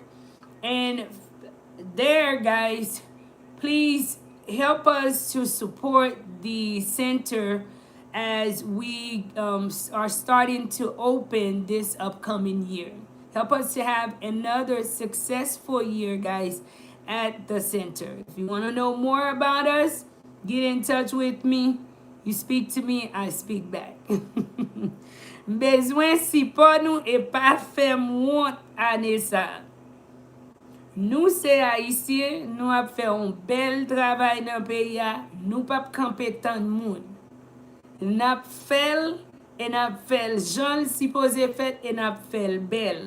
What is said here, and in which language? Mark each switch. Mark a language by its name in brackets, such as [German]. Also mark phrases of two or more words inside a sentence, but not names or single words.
[English] And there, guys, please help us to support the center as we are starting to open this upcoming year. Help us to have another successful year, guys, at the center. If you want to know more about us, get in touch with me. You speak to me, I speak back. [Haitian Creole] Bezwen si pa nou e pa fe mwont ane sa. Nou se Haitien, nou ap fe un bel travay nan peya, nou pap kampe tan moun. Nap fel, e nap fel jan si pose fet, e nap fel bel.